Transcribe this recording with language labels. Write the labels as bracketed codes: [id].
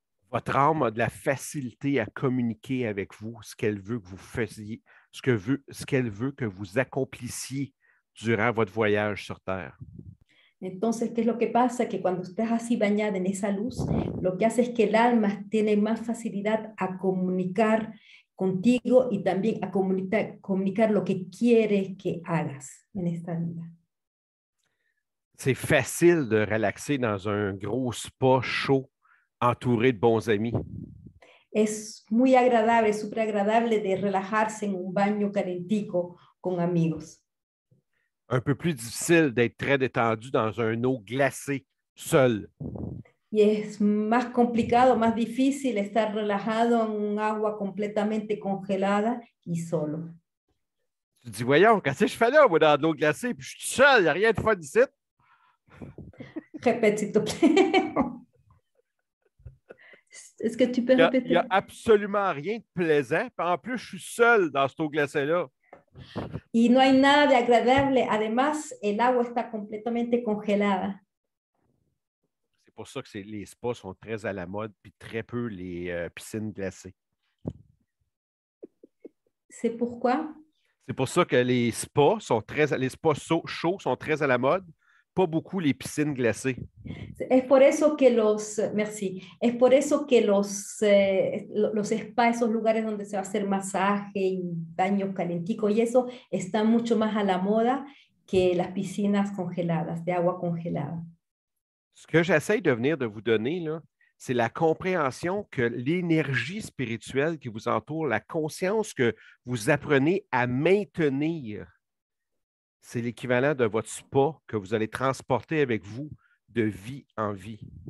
[fr] votre âme a de la facilité à communiquer avec vous ce qu'elle veut que vous fassiez, ce qu'elle veut que vous accomplissiez durant votre voyage sur Terre. [es] Entonces, ¿qué es lo que pasa? Que cuando estás así bañada en esa luz, lo que hace es que el alma tiene más facilidad a comunicar contigo y también a comunicar lo que quiere que hagas en esta vida. [fr] C'est facile de relaxer dans un gros spa chaud entouré de bons amis. [es] Es muy agradable, súper agradable de relajarse en un baño calentico con amigos. [fr] Un peu plus difficile d'être très détendu dans un eau glacée, seul. [es] Y es más complicado, más difícil estar relajado en un agua completamente congelada y solo. [fr] Tu te dis, voyons, qu'est-ce que je fais là, moi, dans de l'eau glacée, puis je suis tout seul, il n'y a rien de fun ici. Répète, s'il te plaît. Est-ce que tu peux répéter? Il n'y a absolument rien de plaisant, puis en plus, je suis seul dans cette eau glacée-là. [es] Y no hay nada de agradable. Además, el agua está completamente congelada. [fr] C'est pour ça que les spas sont très à la mode, puis très peu les piscines glacées. C'est pourquoi. C'est pour ça que les spas chauds sont très à la mode, pas beaucoup les piscines glacées. [es] Es por eso que [fr] merci, [es] es por eso que los spas, esos lugares donde se va a hacer masaje y baños calenticos y eso, están mucho más a la moda que las piscinas congeladas, de agua congelada. [fr] Ce que j'essaie de vous donner, là, c'est la compréhension que l'énergie spirituelle qui vous entoure, la conscience que vous apprenez à maintenir, c'est l'équivalent de votre spa que vous allez transporter avec vous de vie en vie.